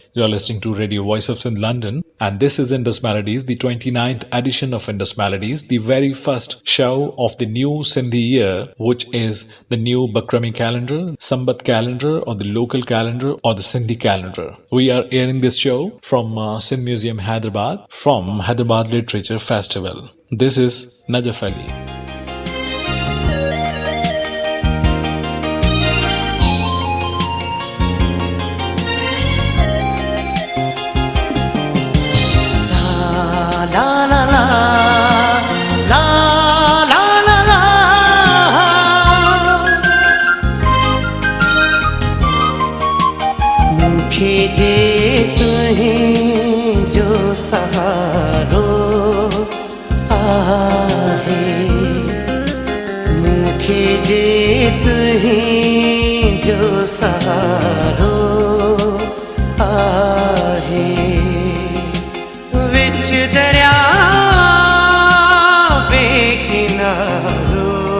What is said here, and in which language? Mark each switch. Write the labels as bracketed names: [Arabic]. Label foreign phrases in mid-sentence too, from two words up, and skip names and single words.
[English] You are listening to Radio Voice of Sindh, London, and this is Indus Melodies, the 29th edition of Indus Melodies, the very first show of the new Sindhi year, which is the new Bakrami calendar, Sambat calendar, or the local calendar, or the Sindhi calendar. We are airing this show from Sindh Museum, Hyderabad, from Hyderabad Literature Festival. This is Najaf Ali. La la la la la la la [Sindhi] मुखे जे तुहीं जो सहारो आहे मुखे जे तुहीं जो सहारो आहे विच दरिया बेकिनारो